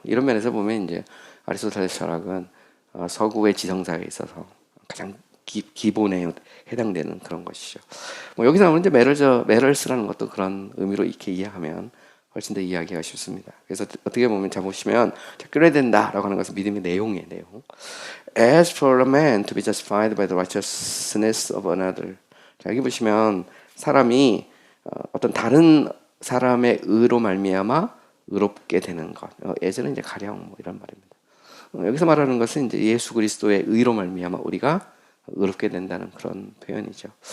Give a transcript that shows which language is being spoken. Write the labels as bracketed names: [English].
[Korean] 이런 면에서 보면 이제 아리스토텔레스 철학은 서구의 지성사에 있어서 가장 기본에 해당되는 그런 것이죠. 여기서 나오는 이제 메럴스라는 것도 그런 의미로 이렇게 이해하면 훨씬 더 이해하기가 쉽습니다. 그래서 어떻게 보면 자 보시면 그래야 된다라고 하는 것은 믿음의 내용이에요. 내용. [English] As for a man to be justified by the righteousness of another. [Korean] 자, 여기 보시면 사람이 어떤 다른 사람의 의로 말미암아 의롭게 되는 것. 예전에 이제 가령 이런 말입니다. 여기서 말하는 것은 이제 예수 그리스도의 의로 말미암아 우리가 의롭게 된다는 그런 표현이죠.